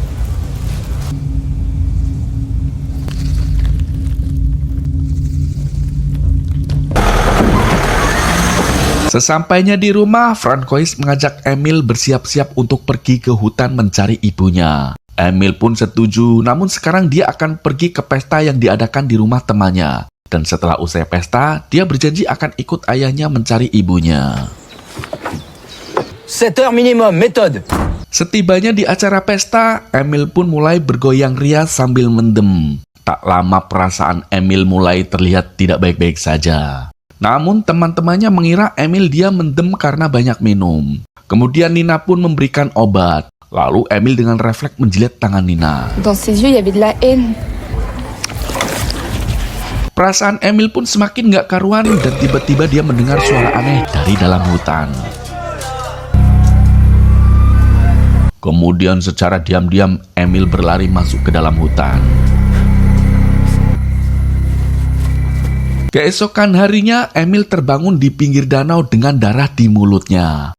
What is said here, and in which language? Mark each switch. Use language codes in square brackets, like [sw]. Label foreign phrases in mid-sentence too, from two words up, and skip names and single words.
[id] Sesampainya di rumah, Francois mengajak Emil bersiap-siap untuk pergi ke hutan mencari ibunya. Emil pun setuju, namun sekarang dia akan pergi ke pesta yang diadakan di rumah temannya. Dan setelah usai pesta, dia berjanji akan ikut ayahnya mencari ibunya. [fr] 7 heures minimum, méthode. [id] Setibanya di acara pesta, Emil pun mulai bergoyang ria sambil mendem. Tak lama perasaan Emil mulai terlihat tidak baik-baik saja. Namun teman-temannya mengira Emil dia mendem karena banyak minum. Kemudian Nina pun memberikan obat. Lalu Emil dengan refleks menjilat tangan Nina. [fr] Dans ses yeux, il y avait de la haine. [id] Perasaan Emil pun semakin gak karuan dan tiba-tiba dia mendengar suara aneh dari dalam hutan. Kemudian secara diam-diam Emil berlari masuk ke dalam hutan. Keesokan harinya Emil terbangun di pinggir danau dengan darah di mulutnya.